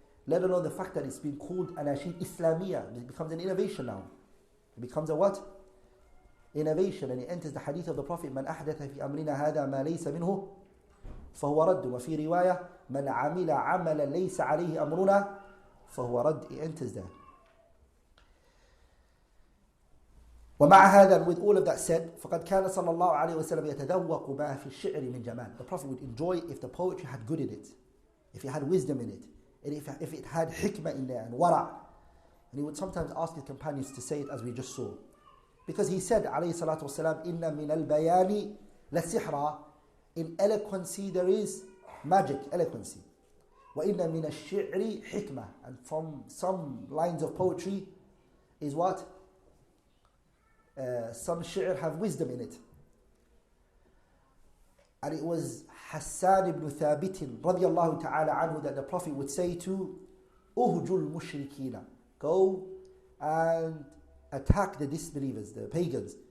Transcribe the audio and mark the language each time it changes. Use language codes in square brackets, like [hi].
[en] Let alone the fact that it's been called anashid Islamiyya. It becomes an innovation now. It becomes a what? Innovation. And it enters the hadith of the Prophet, [ar] من أحدث في أمرنا هذا ما ليس منه فهو رد. وفي رواية من عمل عملا ليس عليه أمرنا فهو رد. [en] It enters there. [ar] ومع هذا, [en] with all of that said, [ar] فقد كان صلى الله عليه وسلم يتذوق ما في الشعر من جمال. [en] The Prophet would enjoy if the poetry had good in it, if it had wisdom in it, and if it had hikmah in there and wara'. And he would sometimes ask his companions to say it, as we just saw. Because he said, [ar] عليه الصلاة والسلام, إن من البيان لسحرا. [en] In eloquency there is magic, eloquency. [ar] وإن من الشعر حكمة. [en] And from some lines of poetry is what? Some shi'r have wisdom in it. And it was Hassan ibn Thabit radiyallahu ta'ala anhu that the Prophet would say to Uhjul mushrikina, go and attack the disbelievers, the pagans.